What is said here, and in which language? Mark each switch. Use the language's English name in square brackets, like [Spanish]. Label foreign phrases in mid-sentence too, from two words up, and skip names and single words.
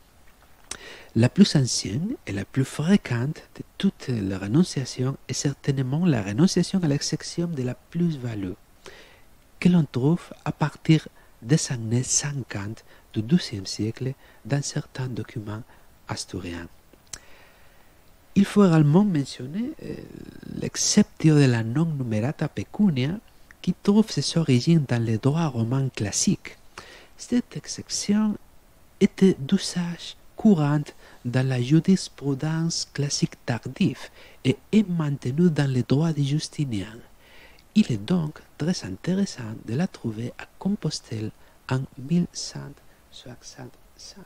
[French] La plus ancienne et la plus fréquente de toutes les rénonciations est certainement la rénonciation à l'exception de la plus-value, que l'on trouve à partir des années 50 du XIIe siècle dans certains documents asturiens. Il faut également mentionner l'exceptio de la [Latin] non numerata pecunia [French] qui trouve ses origines dans le droit romain classique. Cette exception était d'usage courant dans la jurisprudence classique tardive et est maintenue dans le droit de Justinien. Il est donc très intéressant de la trouver à Compostelle en 1165.